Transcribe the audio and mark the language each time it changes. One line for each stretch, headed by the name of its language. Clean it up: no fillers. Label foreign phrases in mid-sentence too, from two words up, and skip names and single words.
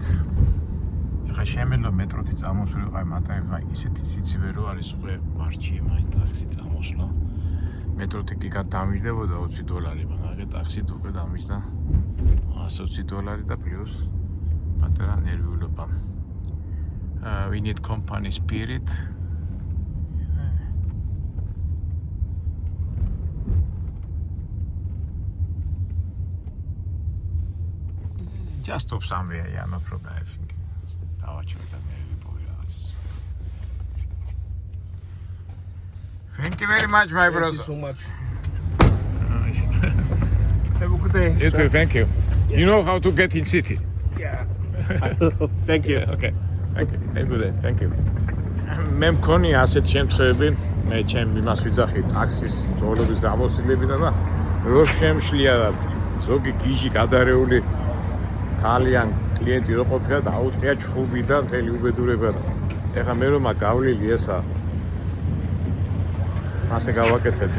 Georgian: ეხლა შემიძლია მეტროთი წამოსულიყავი, მაგრამ ისეთი სიცივე რო არის უკვე ვარჩიე მაინც ტაქსი წამოსვლა. მეტროთი კი გადამიჯდებოდა $20, მაგრამ ტაქსით უკვე დამიჯდა $120 და პლუს პატარა ნერვიულობა.
English: We need company spirit. Just stop somewhere, yeah, no problem, I think. Thank you very much, my brother. Thank you so much. Have a good day. You too, thank you. Yeah. You know how to get in city? Yeah. Thank you. Okay. Thank you. Have a good day. Thank you.
Georgian: მე მქონი ასეთ შემთხვევები, მე ჩემ იმას ვიძახი ტაქსის მძღოლობის გამოსილებიდან და რო შემშლია ზოგი გიჟი გადარეული ქალიან კლიენტი რო ყოფილა და აუწყია ჩხუბი და მთელი უბედურება. ეხლა მე რომ გავლილი ესა ასე გავაკეთებდი?